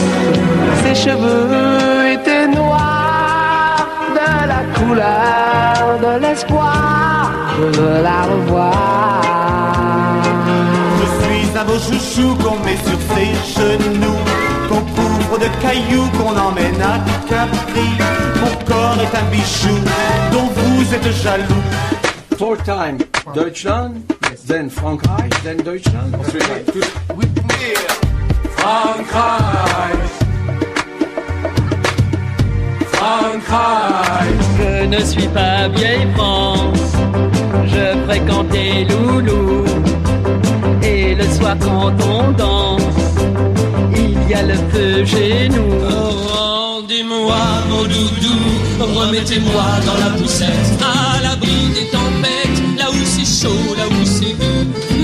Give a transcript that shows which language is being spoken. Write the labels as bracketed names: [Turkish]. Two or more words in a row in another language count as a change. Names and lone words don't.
[French] Ses cheveux étaient noirs, de la couleur de l'espoir. Je veux la revoir. Je suis un beau chouchou qu'on met sur ses genoux, qu'on recouvre de cailloux qu'on emmène à Capri. Mon corps est un bijou dont vous êtes jaloux. [English] 4 times Deutschland, then Frankreich, then Deutschland. 3 times. Frankreich. Frankreich. [French] Je ne suis pas vieille France, je fréquente les loulous. Et le soir quand on danse, il y a le feu chez nous. Oh, rendez-moi mon doudou, remettez-moi dans la poussette, à l'abri des tempêtes, là où c'est chaud, là où c'est doux.